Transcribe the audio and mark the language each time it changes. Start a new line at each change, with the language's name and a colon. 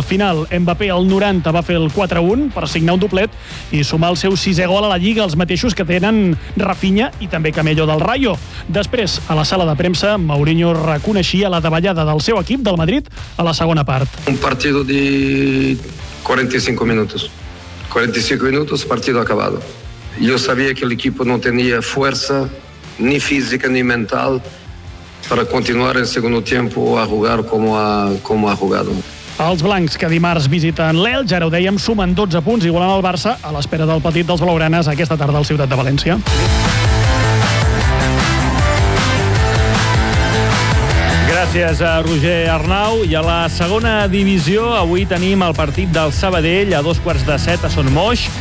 Catalan: Al final, Mbappé al 90 va fer el 4-1 per signar un doblet i sumar el seu 6è gol a la Lliga, els mateixos que tenen Rafinha i també Camello del Rayo. Després, a la sala de premsa, Mourinho reconeixia la davallada del seu equip, del Madrid, a la segona part.
Spanish: Un partido de 45 minutos. 45 minutos, partido acabado. Yo sabía que el equipo no tenía fuerza ni física ni mental para continuar en segundo tiempo a jugar como ha jugado.
Catalan: Els blancs, que dimarts visiten l'Elx, ara ho dèiem, sumen 12 punts igualant el Barça a l'espera del petit dels blaugranes aquesta tarda al Ciutat de València. Gràcies a Roger Arnau. I a la segona divisió avui tenim el partit del Sabadell a 6:45 a Son Moix.